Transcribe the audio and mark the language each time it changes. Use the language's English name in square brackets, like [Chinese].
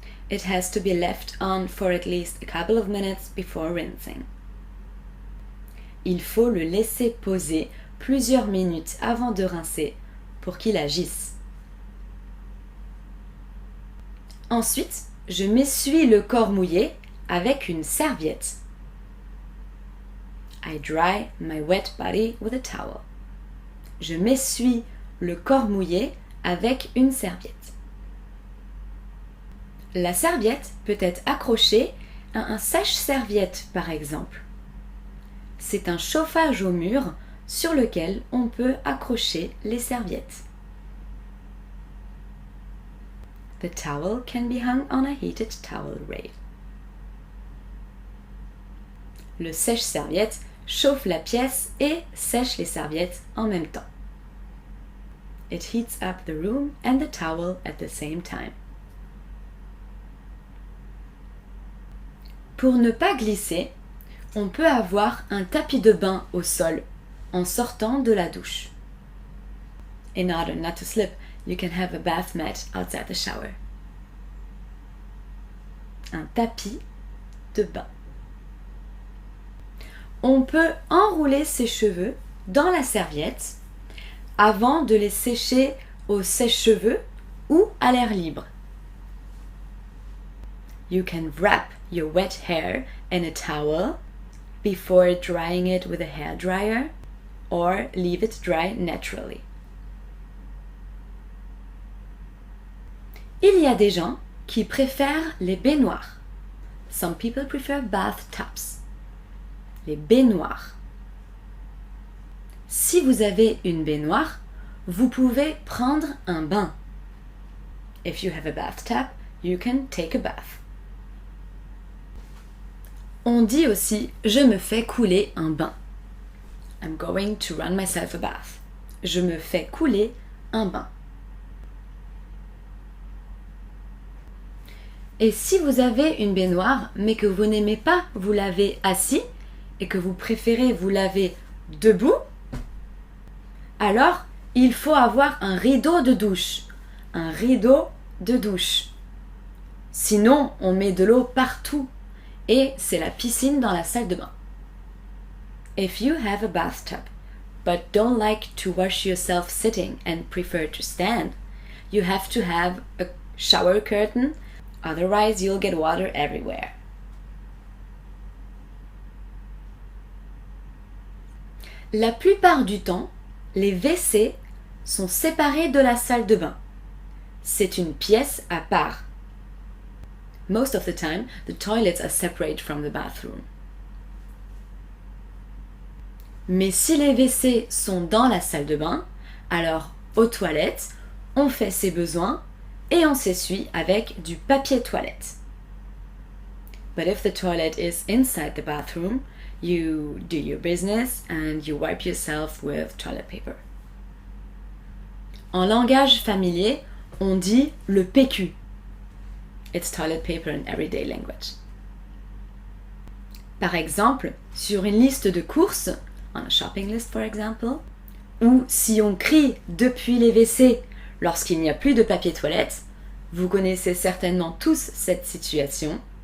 [English] It has to be left on for at least a couple of minutes before rinsing. [French] Il faut le laisser poser plusieurs minutes avant de rincer pour qu'il agisse. Ensuite, je m'essuie le corps mouillé avec une serviette. [English] I dry my wet body with a towel. [French] Je m'essuie le corps mouillé avec une serviette. La serviette peut être accrochée à un sèche-serviette par exemple. C'est un chauffage au mur sur lequel on peut accrocher les serviettes. [English] The towel can be hung on a heated towel rail. [French] Le sèche-serviette chauffe la pièce et sèche les serviettes en même temps. [English] It heats up the room and the towel at the same time. [French] Pour ne pas glisser, on peut avoir un tapis de bain au sol en sortant de la douche. [English] In order not to slip, you can have a bath mat outside the shower. [French] Un tapis de bain. On peut enrouler ses cheveux dans la serviette avant de les sécher au sèche-cheveux ou à l'air libre. [English] You can wrap your wet hair in a towel before drying it with a hair dryer or leave it dry naturally. [French] Il y a des gens qui préfèrent les baignoires. [English] Some people prefer bathtubs. [French] Les baignoires. Si vous avez une baignoire, vous pouvez prendre un bain. [English] If you have a bathtub, you can take a bath. [French] On dit aussi je me fais couler un bain. [English] I'm going to run myself a bath. [French] Je me fais couler un bain. Et si vous avez une baignoire mais que vous n'aimez pas vous laver assis et que vous préférez vous laver debout, alors il faut avoir un rideau de douche. Un rideau de douche. Sinon, on met de l'eau partout et c'est la piscine dans la salle de bain. [English] If you have a bathtub but don't like to wash yourself sitting and prefer to stand, you have to have a shower curtain, otherwise you'll get water everywhere. [French] La plupart du temps, les WC sont séparés de la salle de bain. C'est une pièce à part. [English] Most of the time, the toilets are separate from the bathroom. [French] Mais si les WC sont dans la salle de bain, alors aux toilettes, on fait ses besoins et on s'essuie avec du papier toilette. [English] But if the toilet is inside the bathroom, you do your business and you wipe yourself with toilet paper. [French] En langage familier, on dit le PQ. [English] It's toilet paper in everyday language. [French] Par exemple, sur une liste de courses, [English] on a shopping list for example, [French] ou si on crie depuis les WC lorsqu'il n'y a plus de papier toilette, vous connaissez certainement tous cette situation.